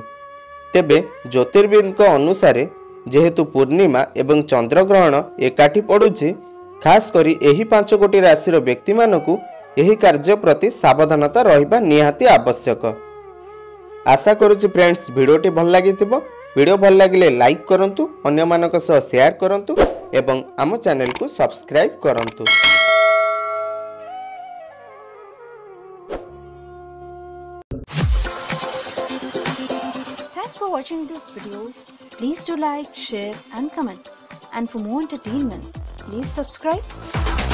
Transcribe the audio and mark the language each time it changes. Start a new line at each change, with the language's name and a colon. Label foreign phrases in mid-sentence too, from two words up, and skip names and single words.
Odia: ତେବେ ଜ୍ୟୋତିର୍ବିଦ ଅନୁସାର ଯେହେତୁ ପୂର୍ଣ୍ଣିମା ଏବଂ ଚନ୍ଦ୍ର ଗ୍ରହଣ ଏକାଠି ପଡ଼ୁଛି ଖାସ କରି ଏହି 5 ଗୋଟି ରାଶି ର ବ୍ୟକ୍ତି ମାନଙ୍କୁ ଏହି କାର୍ଯ୍ୟ ପ୍ରତି ସାବଧାନତା ରହିବା ନିହାତି ଆବଶ୍ୟକ। ଆଶା କରୁଛି ଫ୍ରେଣ୍ଡ୍ସ ଭିଡିଓଟି ଭଲ ଲାଗିଥିବ। ଭିଡିଓ ଭଲ ଲାଗିଲେ ଲାଇକ କରନ୍ତୁ, ଅନ୍ୟ ମାନଙ୍କ ସହ ସେୟାର କରନ୍ତୁ ଏବଂ ଆମ ଚ୍ୟାନେଲ କୁ ସବସ୍କ୍ରାଇବ କରନ୍ତୁ।
English: Thanks for watching this video. Please do like, share and comment. And for more entertainment, please subscribe.